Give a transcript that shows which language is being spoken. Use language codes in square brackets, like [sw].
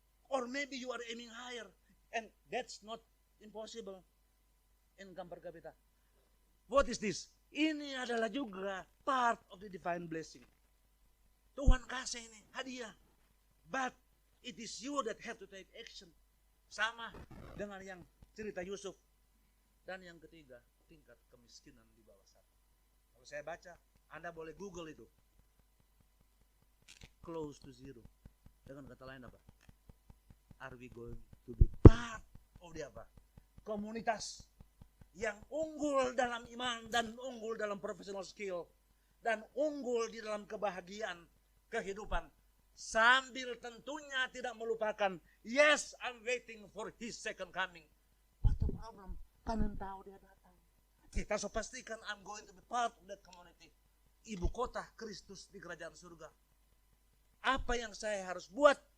[en] Or maybe you are aiming higher. And that's not impossible. Income per kapita. What is this? [id] Ini adalah juga [en] part of the divine blessing. [id] Tuhan kasih ini hadiah. [en] But it is you that have to take action. [id] Sama dengan yang cerita Yusuf. Dan yang ketiga, tingkat kemiskinan di bawah 1. Kalau saya baca, Anda boleh Google itu. [en] Close to zero. [id] Dengan kata lain apa? [en] Are we going to be part of the apa? [id] Komunitas yang unggul dalam iman dan unggul dalam professional skill dan unggul di dalam kebahagiaan kehidupan, sambil tentunya tidak melupakan, [en] yes, I'm waiting for his second coming. What the problem? [id] Kanan tahu dia datang. Kita so pastikan [en] I'm going to be part of that community. [id] Ibu kota Kristus di kerajaan surga. Apa yang saya harus buat?